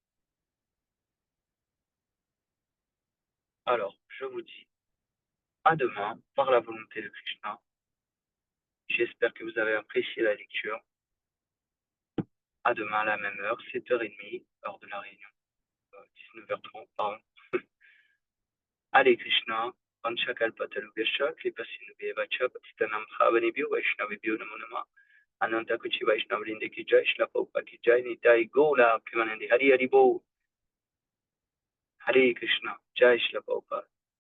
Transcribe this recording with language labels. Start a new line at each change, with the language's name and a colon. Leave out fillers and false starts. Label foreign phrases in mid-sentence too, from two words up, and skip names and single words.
French: Alors, je vous dis à demain par la volonté de Krishna. J'espère que vous avez apprécié la lecture. À demain à la même heure, 7h30, heure de la réunion. 19h30, pardon.
Sanskrit: Hare Krishna, Panchakalpatarubhyascha, Kripasinubhyevacha, Patitanam Bhavanebhyo, Vaishnavibhyo Namo Namah, Ananta Kuchi Vaishnavlinde Ki Jai, Shla Prabhupada Ki Jai, Nitai Gaura Premanande, Hari Hari Bol. Hare Krishna, Jai Shri Prabhupada.